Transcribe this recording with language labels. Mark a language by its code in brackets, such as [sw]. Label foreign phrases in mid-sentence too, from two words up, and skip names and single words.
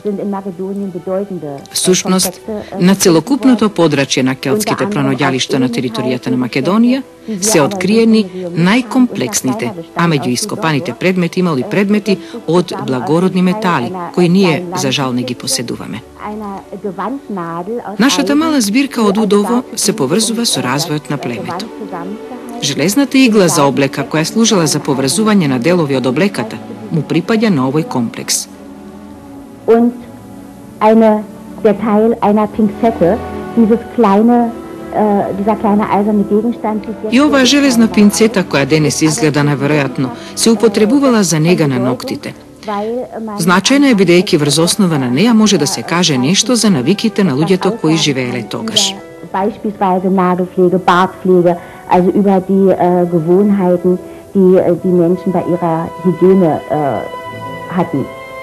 [mk] Всушност, на целокупното подрачје на келтските пронаоѓалишта на територијата на Македонија се откриени најкомплексните, а меѓу ископаните предмети имало и предмети од благородни метали, кои ние, за жал, не ги поседуваме. Нашата мала збирка од Удово се поврзува со развојот на племето. Железната игла за облека, која служела за поврзување на делови од облеката, му припаѓа на овој комплекс. [de] Der Teil einer Pinzette, dieser kleine eiserne Gegenstand. [mk] И оваа железна пинцета, која денес изгледа неверојатно, се употребувала за нега на ноктите. Значајна е бидејќи врз основа на неја може да се каже нешто за навиките на луѓето кои живееле тогаш. [de] Beispielsweise Nagelpflege, Bartpflege, also über die Gewohnheiten, die die Menschen bei ihrer Hygiene hatten.